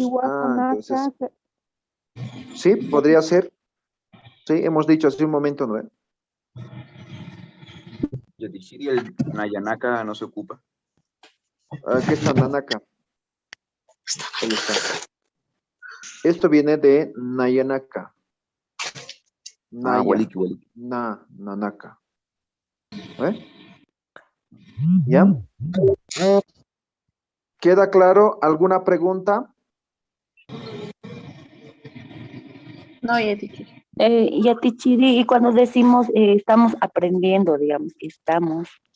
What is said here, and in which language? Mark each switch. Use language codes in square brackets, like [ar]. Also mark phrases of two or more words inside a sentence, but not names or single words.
[es] Entonces, sí, podría ser. Sí, hemos dicho hace un momento, ¿no ve? Yatichiri, el Nayanaka no se ocupa. Aquí está Nanaka. Ahí está. Esto viene de Nayanaka. Naya. Waliki. Nanaka. ¿Ve? ¿Ya? ¿Queda claro? ¿Alguna pregunta? No, Yatichiri. Yatichiri, y cuando decimos estamos aprendiendo, digamos, estamos.